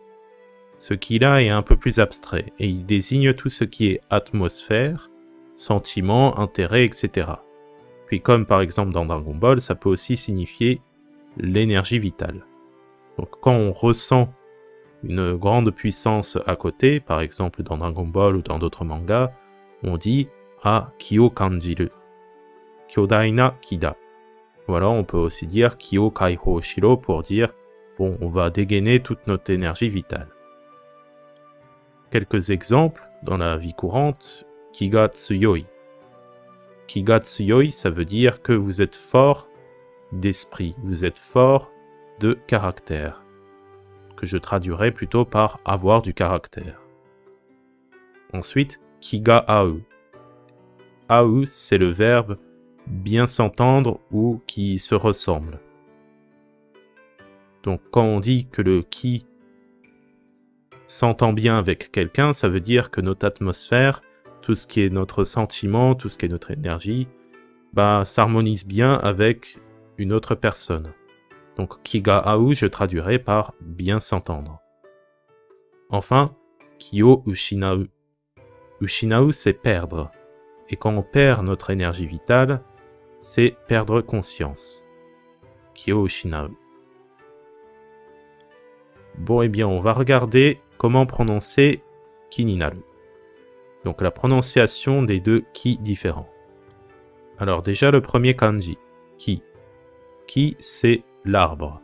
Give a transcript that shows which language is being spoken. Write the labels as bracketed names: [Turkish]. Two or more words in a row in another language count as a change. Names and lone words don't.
[French] Ce ki-là est un peu plus abstrait et il désigne tout ce qui est atmosphère, sentiment, intérêt, etc. Puis comme par exemple dans Dragon Ball, ça peut aussi signifier l'énergie vitale. Donc quand on ressent une grande puissance à côté, par exemple dans Dragon Ball ou dans d'autres mangas, on dit « Ah, [Japanese] 気を感じる ». 巨大な気だ. [French] Ou alors on peut aussi dire « [Japanese] 気を解放しろ [French] » pour dire « Bon, on va dégainer toute notre énergie vitale ». Quelques exemples dans la vie courante, « [Japanese] 気が強い ». 気が強い, [French] ça veut dire que vous êtes fort d'esprit, vous êtes fort de caractère, que je traduirais plutôt par avoir du caractère. Ensuite, [Japanese] 気が合う. [French] Au, c'est le verbe bien s'entendre ou qui se ressemble. Donc quand on dit que le ki s'entend bien avec quelqu'un, ça veut dire que notre atmosphère, tout ce qui est notre sentiment, tout ce qui est notre énergie, s'harmonise bien avec une autre personne. Donc [Japanese] 気が合う, [French] je traduirais par bien s'entendre. Enfin, [Japanese] 気を失う. [French] Ushinau, c'est perdre. Et quand on perd notre énergie vitale, c'est perdre conscience. [Japanese] 気を失う. [French] Bon, eh bien, on va regarder comment prononcer kininaru. Donc la prononciation des deux ki différents. Alors déjà le premier kanji, ki. Ki, c'est l'arbre.